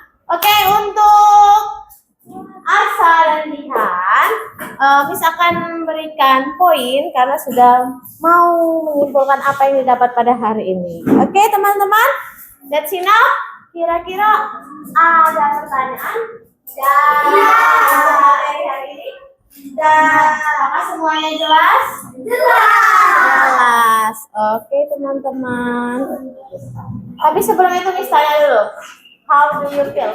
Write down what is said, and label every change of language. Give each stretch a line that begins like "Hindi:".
Indonesian: Oke, untuk Arsa dan Jihan, Miss akan memberikan poin karena sudah mau menyimpulkan apa yang didapat pada hari ini. Oke, teman-teman,
English: that's enough.
Indonesian: Kira-kira ada pertanyaan dari hari ini? Dan apakah semuanya jelas? Jelas. Oke, teman-teman. Tapi sebelum itu Miss tanya dulu.
English: How do you feel?